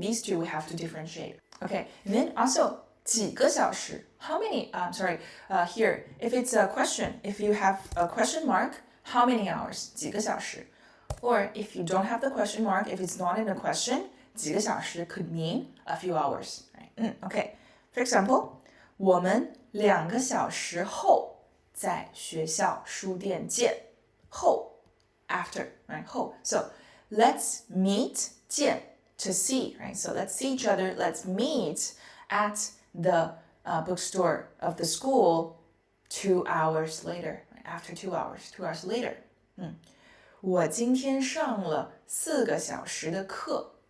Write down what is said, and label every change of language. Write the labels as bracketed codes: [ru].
[en] These two we have to differentiate. Okay, and then also 几个小时. How many? Here, if it's a question, if you have a question mark, how many hours? [zh] 几个小时. [en] Or if you don't have the question mark, if it's not in a question, 几个小时 could mean a few hours. Right? Okay. [zh] For example, 我们2个小时后在学校书店见. [en] 后 after, right? 后. So let's meet 见 to see, right? So let's see each other. Let's meet at the bookstore of the school 2 hours later. Right? After 2 hours, 2 hours later. [zh] 我今天上了4个小时的课。